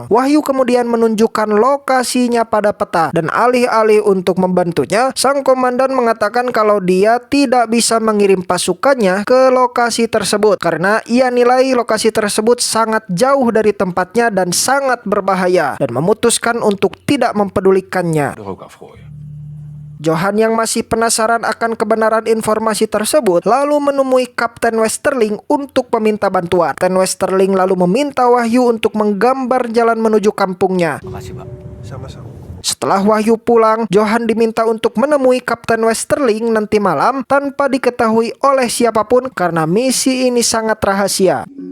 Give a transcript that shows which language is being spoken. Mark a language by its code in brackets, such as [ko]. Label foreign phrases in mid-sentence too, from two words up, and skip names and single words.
[id] Wahyu kemudian menunjukkan menunjukkan lokasinya pada peta, dan alih-alih untuk membantunya, sang komandan mengatakan kalau dia tidak bisa mengirim pasukannya ke lokasi tersebut karena ia nilai lokasi tersebut sangat jauh dari tempatnya dan sangat berbahaya, dan memutuskan untuk tidak mempedulikannya. [nl] Er ook afgooien. [id] Johan yang masih penasaran akan kebenaran informasi tersebut lalu menemui Kapten Westerling untuk meminta bantuan. Kapten Westerling lalu meminta Wahyu untuk menggambar jalan menuju kampungnya. Makasih, Pak. Sama-sama. Setelah Wahyu pulang, Johan diminta untuk menemui Kapten Westerling nanti malam tanpa diketahui oleh siapapun karena misi ini sangat rahasia.